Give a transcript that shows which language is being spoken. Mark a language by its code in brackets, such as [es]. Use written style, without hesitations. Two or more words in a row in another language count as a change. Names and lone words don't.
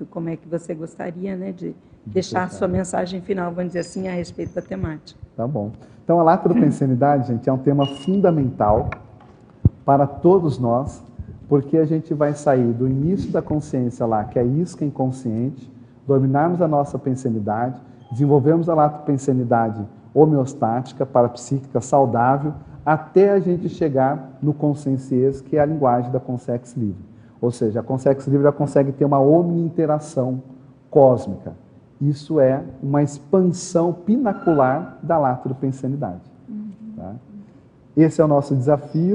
[pt] Como é que você gostaria, né, de deixar a sua mensagem final, vamos dizer assim, a respeito da temática? Tá bom. Então, a lateropensenidade, gente, é um tema fundamental para todos nós, porque a gente vai sair do início da consciência lá, que é a isca inconsciente, dominarmos a nossa pensenidade, desenvolvermos a lateropensenidade homeostática, parapsíquica, saudável, até a gente chegar no consciência, que é a linguagem da Consex livre. Ou seja, a Consex livre ela consegue ter uma omni-interação cósmica. Isso é uma expansão pinacular da lateropensenidade. Tá? Esse é o nosso desafio.